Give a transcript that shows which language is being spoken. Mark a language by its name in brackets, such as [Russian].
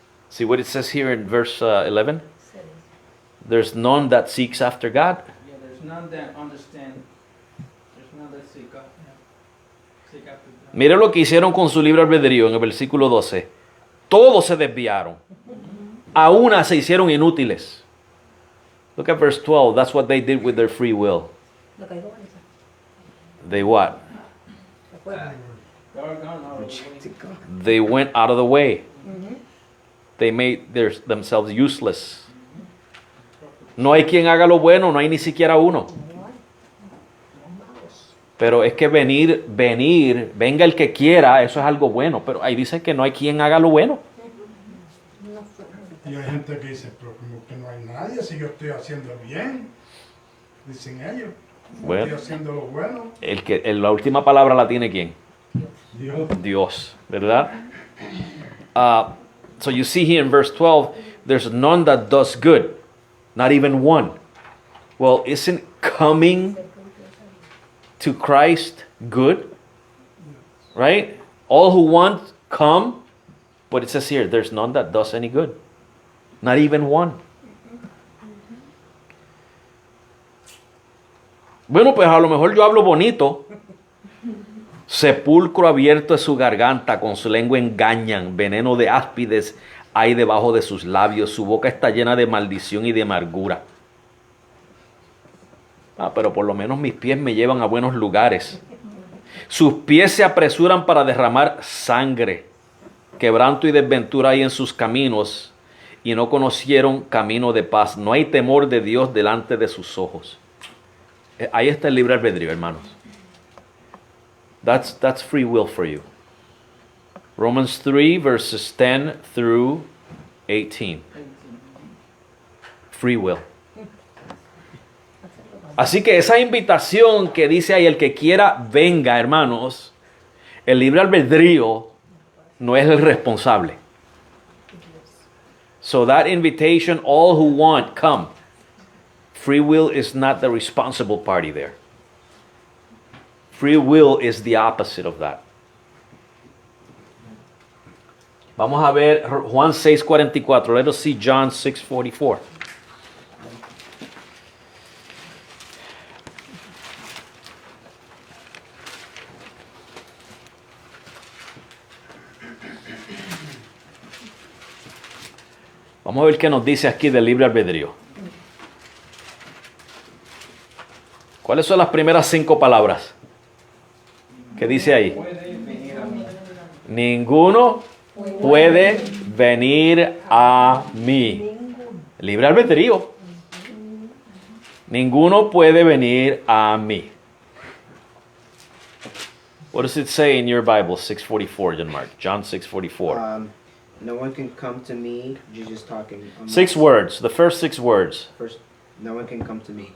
[English] See what it says here in verse 11? There's none that seeks after God. Yeah, there's none that understand. There's none that seek after God. [Spanish] Mire lo que hicieron con su libre albedrío en el versículo 12. Todos se desviaron. A una se hicieron inútiles. [English] Look at verse 12. That's what they did with their free will. [Spanish] Lo que dijo Vanessa. [English] They what? [Spanish] Recuerda. [English] They went out of the way. They made themselves useless. [Spanish] No hay quien haga lo bueno, no hay ni siquiera uno. Pero es que venga el que quiera, eso es algo bueno. Pero ahí dice que no hay quien haga lo bueno. Y hay gente que dice, pero como que no hay nadie, si yo estoy haciendo bien, dicen ellos. Bueno. Estoy haciendo lo bueno. La última palabra la tiene ¿quién? Dios. Dios, ¿verdad? [English] So you see here in verse 12, there's none that does good, not even one. Well, isn't coming to Christ good? Right? All who want come, but it says here, there's none that does any good, not even one. [Spanish] Bueno, pues a lo mejor yo hablo bonito. Sepulcro abierto es su garganta, con su lengua engañan, veneno de áspides hay debajo de sus labios, su boca está llena de maldición y de amargura. Pero por lo menos mis pies me llevan a buenos lugares. Sus pies se apresuran para derramar sangre. Quebranto y desventura hay en sus caminos, y no conocieron camino de paz. No hay temor de Dios delante de sus ojos. Ahí está el libre albedrío, hermanos. [English] That's free will for you. Romans 3 verses 10 through 18. Free will. [Spanish] Así que esa invitación que dice ahí, el que quiera venga, hermanos, el libre albedrío no es el responsable. [English] So that invitation, all who want, come. Free will is not the responsible party there. Free will is the opposite of that. [Spanish] Vamos a ver Juan 6:44. [English] Let us see John 6:44. [Spanish] Vamos a ver qué nos dice aquí del libre albedrío. ¿Cuáles son las primeras 5 palabras que dice ahí? Puede venir a mí. Ninguno puede venir a mí. Libre albedrío. Ninguno puede venir a mí. [English] What does it say in your Bible? 6:44, John Mark. John 6:44. No one can come to me. Jesus talking. 6 words. The first 6 words. First, no one can come to me.